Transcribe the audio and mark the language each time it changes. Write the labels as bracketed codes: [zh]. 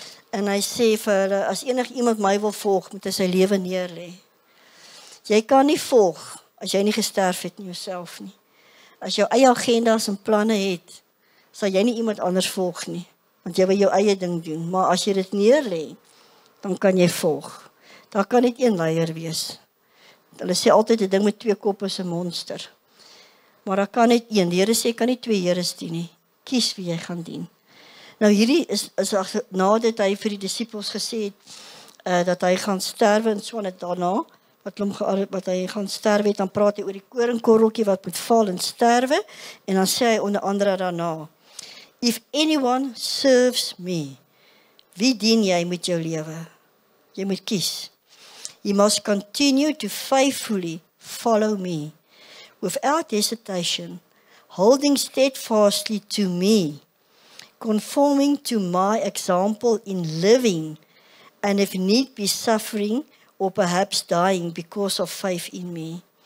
[af] En hy sê vir hulle, as enig iemand my wil volg, moet hy sy lewe neerlê. Jy kan nie volg, as jy nie gesterf het in jouself nie. As jou eie agendas en planne het, sal jy nie iemand anders volg nie. Want jy wil jou eie ding doen. Maar as jy dit neerlê, dan kan jy volg. Daar kan net een leier wees. Hulle sê altyd 'n ding met 2 koppe is 'n monster. Maar daar kan net een. Die Here sê kan nie 2 heres dien nie. Kies wie jy gaan dien. Nou hierdie is nadat hy vir die disippels gesê het dat hy gaan sterwe en so net daarna wat hy gaan sterwe het, dan praat hy oor die koringkorreltjie wat moet val en sterwe en dan sê hy onder andere daarna: [en] If anyone serves me, [af] wie dien jy met jou lewe? Jy moet kies. [en] You must continue to faithfully follow me, without hesitation, holding steadfastly to me, conforming to my example in living, and if need be suffering or perhaps dying because of faith in me.